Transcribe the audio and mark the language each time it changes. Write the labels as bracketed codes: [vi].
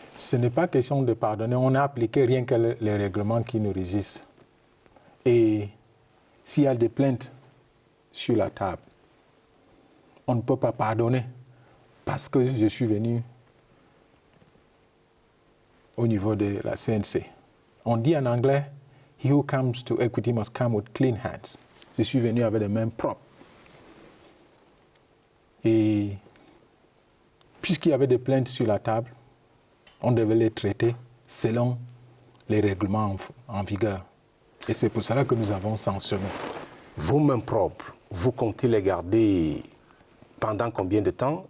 [fr] Ce n'est pas question de pardonner, on a appliqué rien que les règlements qui nous régissent. Et s'il y a des plaintes sur la table, on ne peut pas pardonner parce que je suis venu au niveau de la CNC. On dit en anglais, [en] he who comes to equity must come with clean hands. [fr] Je suis venu avec les mains propres. Et puisqu'il y avait des plaintes sur la table, on devait les traiter selon les règlements en vigueur. Et c'est pour cela que nous avons sanctionné. Vos mains propres, vous comptez les garder pendant combien de temps?